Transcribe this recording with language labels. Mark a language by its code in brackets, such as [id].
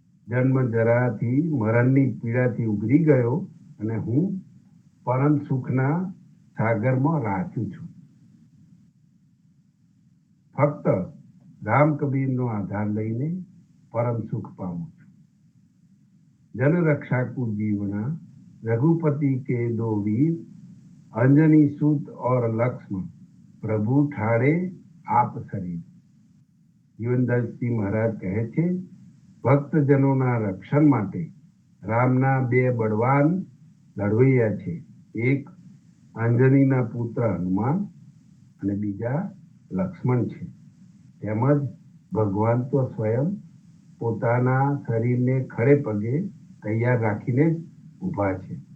[gu] જન્મ જરાથી મરણની પીડાથી ઉગરી ગયો અને હું પરમ સુખના સાગરમાં રાચું છું. ફક્ત રામ કબીરનો આધાર લઈને પરમ સુખ પામું છું. [hi] જન રક્ષાકુ જીવના रघुपति के दो वीर अंजनी सूत और लक्ष्मण प्रभु ठाड़े आप शरीर। [gu] જીવનદાસજી મહારાજ કહે છે, ભક્તજનોના રક્ષણ માટે રામના બે બળવાન લડવૈયા છે, એક અંજનીના પુત્ર હનુમાન અને બીજા લક્ષ્મણ છે. તેમજ ભગવાન તો સ્વયં પોતાના શરીરને ખડે પગે તૈયાર રાખીને જ ઊભા છે.